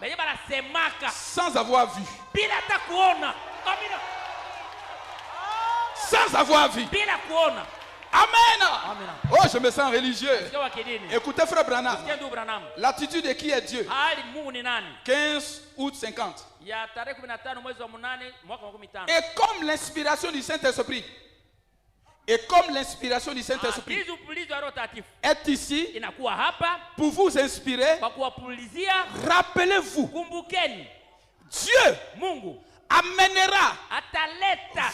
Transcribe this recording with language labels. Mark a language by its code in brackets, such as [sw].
[fr] benye banasemaka sans avoir vu, [sw] bila hata kuona. Amina. [fr] sans avoir vu. [sw] Bila kuona. [en] Amen. [sw] Amina. [fr] Oh, je me sens religieux. [sw] Sio wa kidini. [fr] Écoutez, frère Branham, [sw] Sikia ndugu Branham. [fr] l'attitude de qui est Dieu? [sw] Hali Mungu ni nani? [fr] 15 août 50. [sw] Ya tarehe 15 mwezi wa 8 mwaka wa 15. [fr] Et comme l'inspiration du Saint-Esprit, et comme l'inspiration du Saint-Esprit [sw] Hizi upulizi wa Roho Takatifu [fr] est ici [sw] inakuwa hapa [fr] pour vous inspirer, [sw] kwa kuwapulizia. [fr] rappelez-vous, [sw] Kumbukeni, [fr] Dieu [sw] Mungu [fr] amènera [sw] ataleta